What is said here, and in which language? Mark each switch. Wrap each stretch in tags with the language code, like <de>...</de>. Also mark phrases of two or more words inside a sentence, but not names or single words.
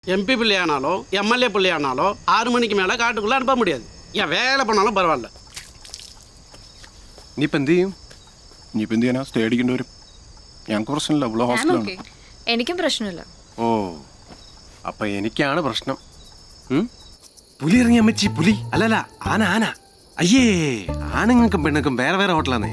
<ta>எம்பி பிள்ளையானாலோ எம்எல்ஏ பிள்ளையானாலோ 6 மணிக்கு மேலே காட்டுக்குள்ளே அனுப்ப முடியாது. ஏன் வேலை பண்ணாலும் பரவாயில்ல.</ta> <ml>നീ ഇപ്പം എന്ത് ചെയ്യും? നീ ഇപ്പം എന്ത് ചെയ്യാനാ? സ്റ്റേ അടിക്കേണ്ടി വരും. ഞങ്ങൾക്ക് പ്രശ്നമില്ല, ഇവിടെ ഹോസ്റ്റലാണ്. എനിക്കും പ്രശ്നമില്ല. ഓ അപ്പം എനിക്കാണ് പ്രശ്നം. പുലി ഇറങ്ങി അമ്മച്ചി, പുലി അല്ലല്ല ആന ആന. അയ്യേ, ആണുങ്ങൾക്കും പെണ്ണുങ്ങൾക്കും വേറെ വേറെ ഹോട്ടലാന്നേ.</ml>